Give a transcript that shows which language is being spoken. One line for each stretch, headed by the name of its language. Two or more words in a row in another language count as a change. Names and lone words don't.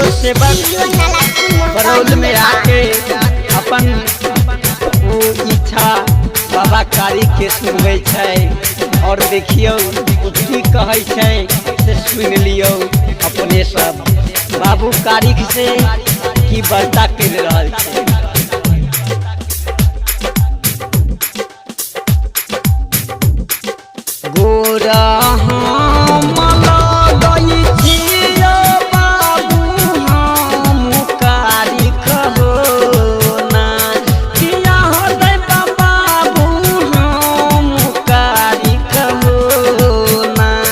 Maithili: सेवक बरौल में आके अपन वो इच्छा बाबा कारी के सुनबै छै और देखियो की कहै छै से सुन लियो अपने सब बाबू कारिक से की वार्ता कर रहल छै। गोरा हम लगै छियो बाबू हम कारिक हो ना किया होतै बाबू हम कारिक हो ना